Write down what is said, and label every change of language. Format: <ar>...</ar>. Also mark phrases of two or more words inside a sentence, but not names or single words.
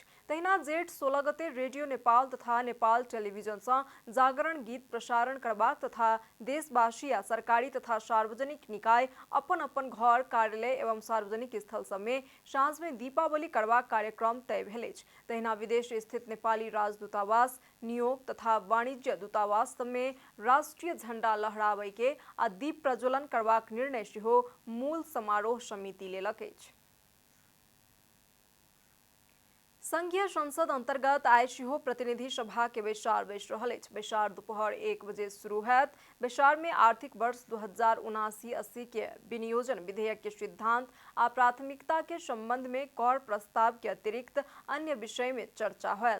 <mai>तहिना जेठ 16 गते रेडियो नेपाल तथा नेपाल टेलीविजन से जागरण गीत प्रसारण करबाक तथा देशवासी आ सरकारी तथा सार्वजनिक निकाय अपन अपन घर, कार्यालय एवं सार्वजनिक स्थल सब में साँझ में दीपावली करबाक कार्यक्रम तय भेल अछि। तहिना विदेश स्थित नेपाली राजदूतावास, नियोग तथा वाणिज्य दूतावास में राष्ट्रीय झंडा लहराबै के आ दीप प्रज्वलन करबाक निर्णय सेहो मूल समारोह समिति लेलक अछि। संघीय संसद अंतर्गत आइ सेहो प्रतिनिधि सभा के बैसार बैस रहल अछि। बैसार दोपहर 1 बजे शुरू होयत। बैसार में आर्थिक वर्ष 2079-80 के विनियोजन विधेयक के सिद्धांत आ प्राथमिकता के संबंध में कर प्रस्ताव के अतिरिक्त अन्य विषय में चर्चा होयत।</mai>